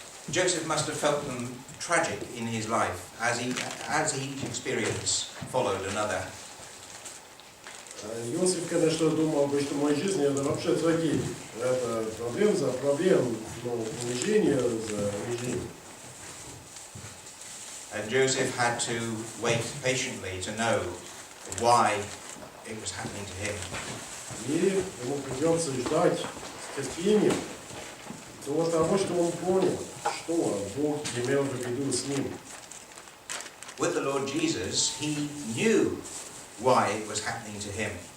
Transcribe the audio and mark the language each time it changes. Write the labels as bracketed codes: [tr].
[en] Joseph must have felt them tragic in his life as each experience followed another. [ru] Иосиф, конечно, думал бы, что моя жизнь это вообще трагедия. Это проблем за проблем, унижение за унижение. [en] And Joseph had to wait patiently to know why it was happening to him. [ru] И ему придется ждать с терпением до того, что он понял, что Бог имел в виду с ним. [en] With the Lord Jesus, he knew why it was happening to him.